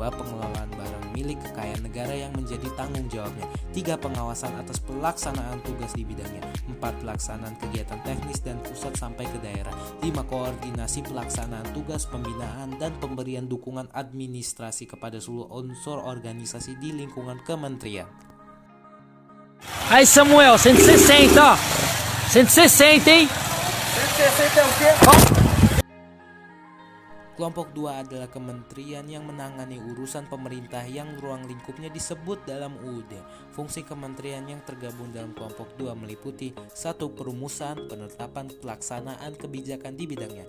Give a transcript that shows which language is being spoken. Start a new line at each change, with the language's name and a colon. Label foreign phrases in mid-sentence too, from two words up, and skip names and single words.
Indonesian: Pengelolaan barang milik kekayaan negara yang menjadi tanggung jawabnya. 3. Pengawasan atas pelaksanaan tugas di bidangnya. 4. Pelaksanaan kegiatan teknis dan pusat sampai ke daerah. 5. Koordinasi pelaksanaan tugas, pembinaan, dan pemberian dukungan administrasi kepada seluruh unsur organisasi di lingkungan kementerian.
Portuguese: Aí Samuel, 160, ó. 160, hein? 160 é o quê?
Indonesian: Kelompok 2 adalah kementerian yang menangani urusan pemerintah yang ruang lingkupnya disebut dalam UUD. Fungsi kementerian yang tergabung dalam kelompok 2 meliputi 1. Perumusan, penetapan, pelaksanaan kebijakan di bidangnya.